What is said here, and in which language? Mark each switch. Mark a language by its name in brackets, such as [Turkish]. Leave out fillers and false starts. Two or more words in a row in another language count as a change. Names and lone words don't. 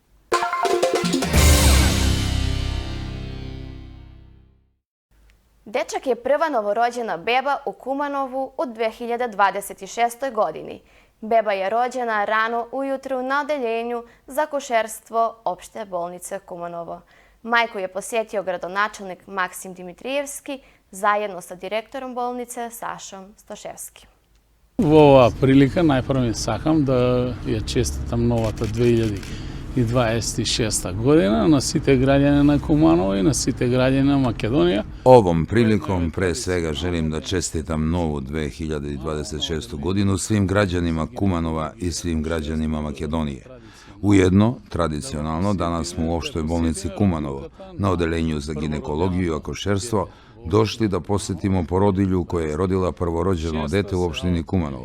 [Serbian] Dečak je prva novorođena beba u Kumanovu u 2026. godini. Beba je rođena rano ujutru na odeljenju za akušerstvo opšte bolnice Kumanovo. Majku je posjetio gradonačelnik Maksim Dimitrijevski zajedno sa direktorom bolnice Sašom Stoševskim. [Macedonian] Во оваа прилика најпрво ми сакам да ја честитам новата 2026 година на сите граѓани на Куманово и на сите граѓани на Македонија. [Serbian] Ovom prilikom pre svega želim da čestitam novu 2026. godinu svim građanima Kumanova i svim građanima Makedonije. Ujedno, tradicionalno, danas smo u opštoj bolnici Kumanovo, na odeljenju za ginekologiju i akušerstvo, došli da posjetimo porodilju koja je rodila prvorođeno dete u opštini Kumanovo.